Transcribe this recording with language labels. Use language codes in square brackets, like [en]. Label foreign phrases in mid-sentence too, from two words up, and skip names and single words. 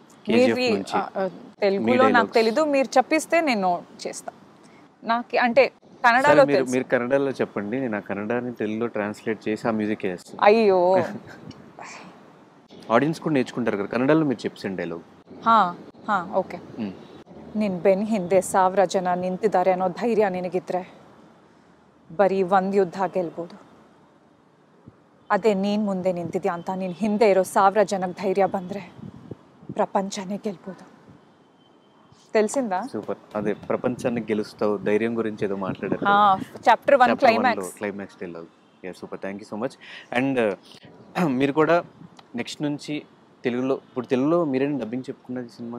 [te] తెలుగులో నాకు తెలీదు, మీరు చెప్పిస్తే నేను చేస్తా. నాకు అంటే కన్నడలో మీరు కన్నడలో చెప్పండి, నేను ఆ కన్నడని తెలుగులో ట్రాన్స్లేట్ చేసి ఆ మ్యూజిక్ వేస్తాను. అయ్యో ఆడియన్స్ కూడా నేర్చుకుంటారు కదా కన్నడలో, మీరు చెప్పండి డైలాగ్. [kn] ಓಕೆ. ನಿನ್ನ ಬೆನ್ನ ಹಿಂದೆ 1000 ಜನ ನಿಂತಿದ್ದಾರೆ ಅನ್ನೋ ಧೈರ್ಯ ನಿನಗಿದ್ರೆ ಬರೀ ಒಂದು ಯುದ್ಧ ಗೆಲ್ಬೋದು. ಅದೇ ನೀನು ಮುಂದೆ ನಿಂತಿದ್ಯಾ ಅಂತ ನಿನ್ನ ಹಿಂದೆ ಇರೋ 1000 ಜನಕ್ಕೆ ಧೈರ್ಯ ಬಂದರೆ [te] ప్రపంచాన్ని గెలుపుదు. తెలిసిందా? సూపర్. అదే ప్రపంచాన్ని గెలుస్తావు ధైర్యం గురించి ఏదో మాట్లాడారు. [en] Chapter 1 climax Dialogue. Ya super, thank you so much. [te] అండ్ మీరు కూడా నెక్స్ట్ నుంచి తెలుగులో, ఇప్పుడు తెలుగులో మీరేనా డబ్బింగ్ చెప్పుకున్నది సినిమాకి?